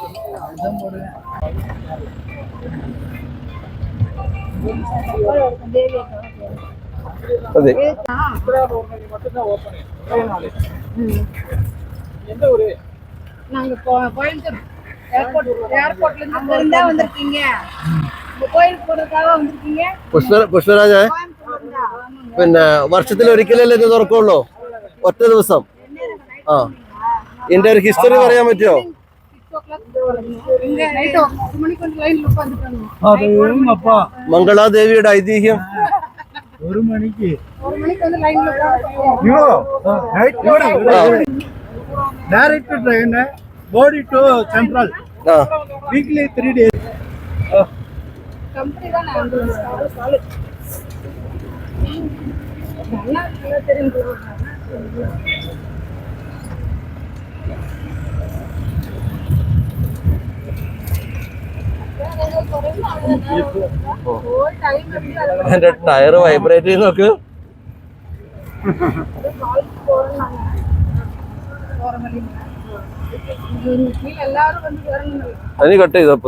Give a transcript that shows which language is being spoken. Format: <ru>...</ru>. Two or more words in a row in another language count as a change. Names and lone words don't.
<ml>അതെ.</ml> <ta>நாங்க கோயம்புத்தூர் ஏர்போர்ட்ல இருந்து வந்திருக்கீங்க. கோயிலுக்கு போறதுக்காக வந்திருக்கீங்க.</ta> <ml>പുഷ്പരാജ, പിന്നെ വർഷത്തിൽ ഒരിക്കലല്ലേ ഇത് തുറക്കുള്ളൂ? ഒറ്റ ദിവസം. ഇതിന്റെ ഒരു ഹിസ്റ്ററി പറയാൻ പറ്റുമോ? മംഗളാദേവിയുടെ ഐതിഹ്യം. 1 മണിക്ക്</ml> <en>direct train Bodi to Central. വീക്ക്ലി 3 days.</en> <ta>கம்பெனி தான் நல்லா தெரியும்.</ta> <ml>എന്റെ ടയർ വൈബ്രേറ്റ് ചെയ്ത് നോക്ക്. അതിന് കട്ട് ചെയ്തപ്പോ</ml>